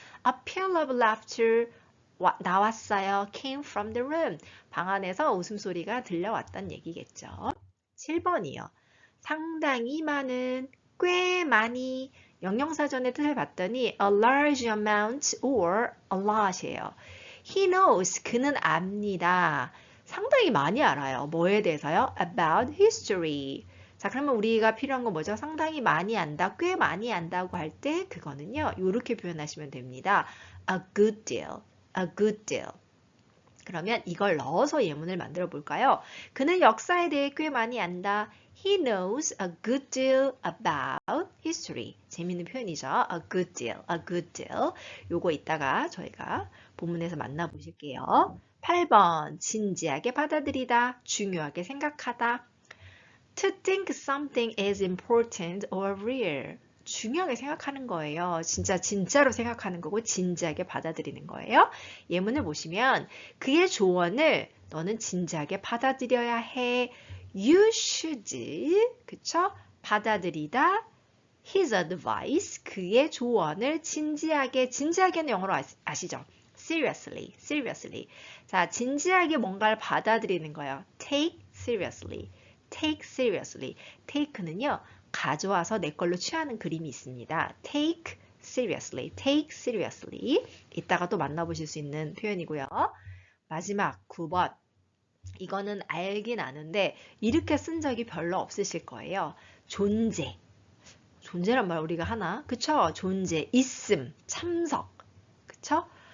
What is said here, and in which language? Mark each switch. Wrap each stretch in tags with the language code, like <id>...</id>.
<en>A peal of laughter</en> <ko>나왔어요.</ko> <en>Came from the room.</en> <ko>방 안에서 웃음소리가 들려왔단 얘기겠죠. 7번이요. 상당히 많은, 꽤 많이. 영영사전의 뜻을 봤더니</ko> <en>a large amount or a lot이에요. He knows.</en> <ko>그는 압니다. 상당히 많이 알아요. 뭐에 대해서요?</ko> <en>About history.</en> <ko>자, 그러면 우리가 필요한 건 뭐죠? 상당히 많이 안다, 꽤 많이 안다고 할 때 그거는요. 이렇게 표현하시면 됩니다.</ko> <en>A good deal. A good deal.</en> <ko>그러면 이걸 넣어서 예문을 만들어 볼까요? 그는 역사에 대해 꽤 많이 안다.</ko> <en>He knows a good deal about history.</en> <ko>재밌는 표현이죠.</ko> <en>A good deal, a good deal.</en> <ko>요거 이따가 저희가 본문에서 만나보실게요. 8번, 진지하게 받아들이다, 중요하게 생각하다.</ko> <en>To think something is important or real.</en> <ko>중요하게 생각하는 거예요. 진짜로 생각하는 거고 진지하게 받아들이는 거예요. 예문을 보시면 그의 조언을 너는 진지하게 받아들여야 해.</ko> <en>You should,</en> <ko>그쵸? 받아들이다.</ko> <en>His advice,</en> <ko>그의 조언을 진지하게는 영어로 아시죠?</ko> <en>Seriously, seriously.</en> <ko>자, 진지하게 뭔가를 받아들이는 거예요.</ko> <en>Take seriously, take seriously.</en> <ko>take는요, 가져와서 내 걸로 취하는 그림이 있습니다.</ko> <en>Take seriously, take seriously.</en> <ko>이따가 또 만나보실 수 있는 표현이고요. 마지막 9번. 이거는 알긴 아는데 이렇게 쓴 적이 별로 없으실 거예요. 존재. 존재란 말 우리가 하나? 그쵸? 존재, 있음, 참석. 그쵸?</ko>